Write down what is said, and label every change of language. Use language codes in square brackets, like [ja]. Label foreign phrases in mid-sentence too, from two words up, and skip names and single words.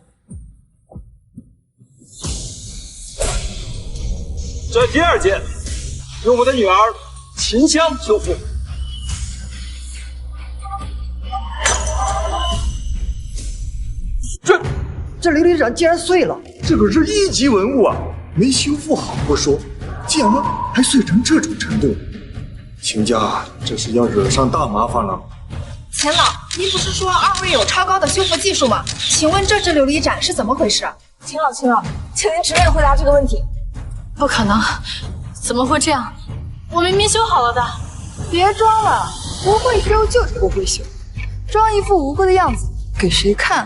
[zh] 這第2件由我的女兒秦香修復。這琉璃盞竟然碎了！這可是1級文物啊，沒修復好不說，竟然還碎成這種程度。秦家這是要惹上大麻煩了。钱老，您不是说二位有超高的修复技術嗎？請問這隻琉璃盞是怎麼回事？秦老，請您直面回答這個問題。不可能，怎麼會這樣？我明明修好了的。別裝了，不會修就是不會修，裝一副無辜的樣子給誰看？